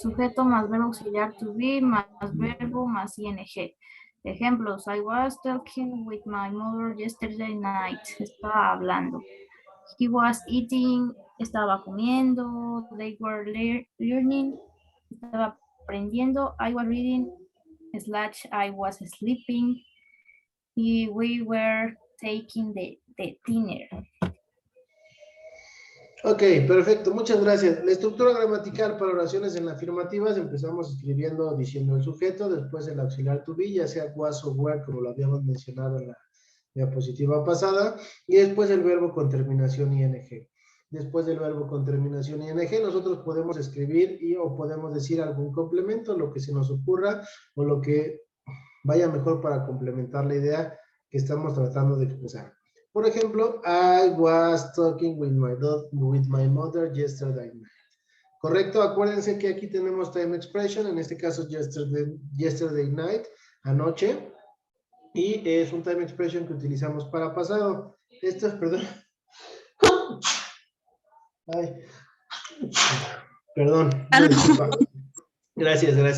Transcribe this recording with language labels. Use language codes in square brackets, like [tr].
[es] Sujeto más verbo auxiliar to be más verbo más ing. Ejemplos. [en] I was talking with my mother yesterday night. [es] Estaba hablando. [en] He was eating. [es] Estaba comiendo. [en] They were learning. [es] Estaba aprendiendo. [en] I was reading. I was sleeping. Y we were taking the dinner. [es] Ok, perfecto, muchas gracias. La estructura gramatical para oraciones en afirmativas, empezamos escribiendo, diciendo el sujeto, después el auxiliar to be, ya sea was o were, como lo habíamos mencionado en la diapositiva pasada, y después el verbo con terminación ing. Después del verbo con terminación ing, nosotros podemos escribir o podemos decir algún complemento, lo que se nos ocurra, o lo que vaya mejor para complementar la idea que estamos tratando de expresar. Por ejemplo, [en] I was talking with my mother yesterday night. [es] ¿Correcto? Acuérdense que aquí tenemos time expression, en este caso yesterday night, anoche, y es un time expression que utilizamos para pasado. Esto es, perdón. Ay. Perdón. Disculpa. Gracias.